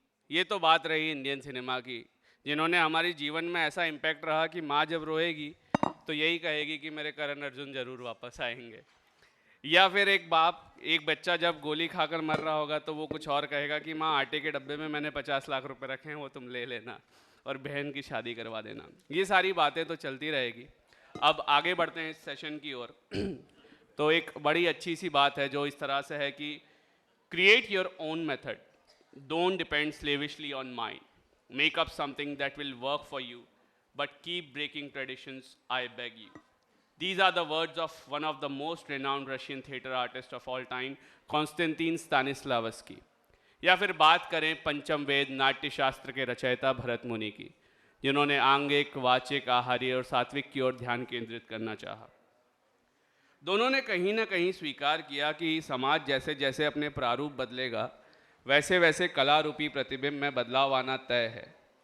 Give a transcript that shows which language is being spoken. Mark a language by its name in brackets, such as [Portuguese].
[Hindi] ये तो बात रही इंडियन सिनेमा की, जिन्होंने हमारे जीवन में ऐसा इम्पैक्ट रहा कि माँ जब रोएगी तो यही कहेगी कि मेरे करण अर्जुन ज़रूर वापस आएंगे, या फिर एक बच्चा जब गोली खाकर मर रहा होगा तो वो कुछ और कहेगा कि माँ आटे के डब्बे में मैंने 50 लाख रुपए रखे हैं, वो तुम ले लेना और बहन की शादी करवा देना। ये सारी बातें तो चलती रहेगी। अब आगे बढ़ते हैं इस सेशन की ओर। तो एक बड़ी अच्छी सी बात है जो इस तरह से है कि [English] create your own method, don't depend slavishly on mine, make up something that will work for you, but keep breaking traditions, I beg you. These are the words of one of the most renowned Russian theater artists of all time, Konstantin Stanislavski. [Hindi] या फिर बात करें पंचम वेद नाट्य शास्त्र के रचयिता भरत मुनि की, जिन्होंने आंगिक, वाचिक, आहार्य और सात्विक की ओर ध्यान केंद्रित करना चाहा। दोनों ने कहीं ना कहीं स्वीकार किया कि समाज जैसे जैसे अपने प्रारूप बदलेगा, वैसे वैसे कला रूपी प्रतिबिंब में बदलाव आना तय है।